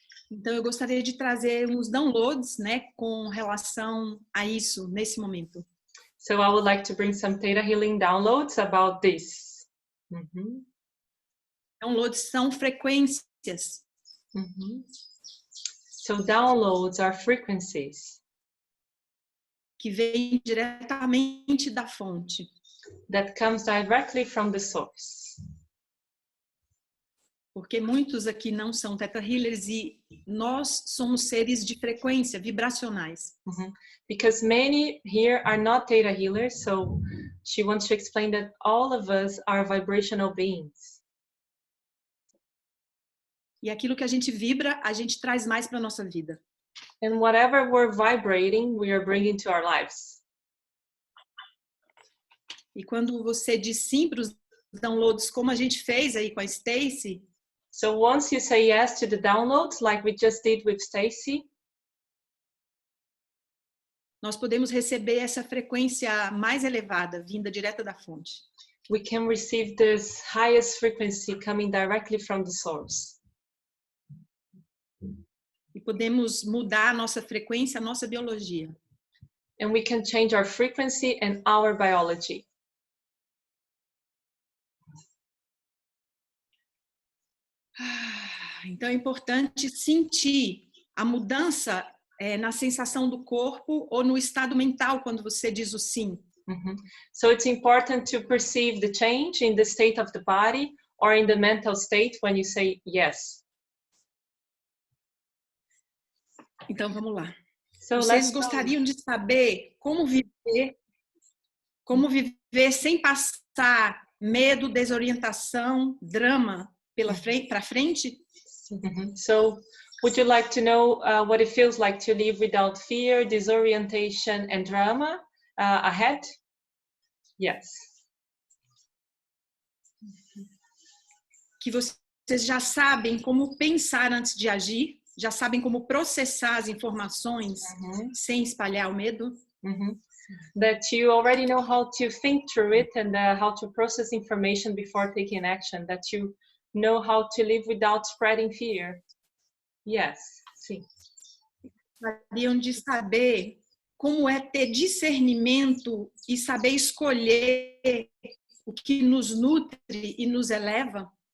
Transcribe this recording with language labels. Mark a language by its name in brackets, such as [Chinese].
[Portuguese] Então eu gostaria de trazer uns downloads, né, com relação a isso nesse momento. [English] So I would like to bring some ThetaHealing downloads about this. [Portuguese] Downloads são frequências. [English] So downloads are frequencies [Portuguese] que vêm diretamente da fonte. [English] That comes directly from the source. [Portuguese] Porque muitos aqui não são Theta Healers e nós somos seres de frequência, vibracionais. [English] Because many here are not Theta Healers, so she wants to explain that all of us are vibrational beings. [Portuguese] E aquilo que a gente vibra, a gente traz mais para a nossa vida. [English] And whatever we're vibrating, we are bringing to our lives. [Portuguese] E quando você diz sim para os downloads, como a gente fez aí com a Stacy, [English] so once you say yes to the downloads, like we just did with Stacy, [Portuguese] nós podemos receber essa frequência mais elevada, vinda direta da fonte. [English] We can receive this highest frequency coming directly from the source. [Portuguese] E podemos mudar a nossa frequência, a nossa biologia. [English] And we can change our frequency and our biology. [Portuguese] Então é importante sentir a mudança na sensação do corpo ou no estado mental quando você diz o sim. [English] So it's important to perceive the change in the state of the body or in the mental state when you say yes. [Portuguese] Então vamos lá. [English] So [Portuguese] Vocês gostariam de saber como viver sem passar medo, desorientação, drama para frente? [English] So would you like to know what it feels like to live without fear, disorientation, and drama ahead? Yes. [Portuguese] Que vocês já sabem como pensar antes de agir, já sabem como processar as informações sem espalhar o medo. [English] That you already know how to think through it and how to process information before taking action. That you know how to live without spreading fear. Yes, sim. [Portuguese] Gostariam de saber como é ter discernimento e saber escolher o que nos nutre e nos eleva?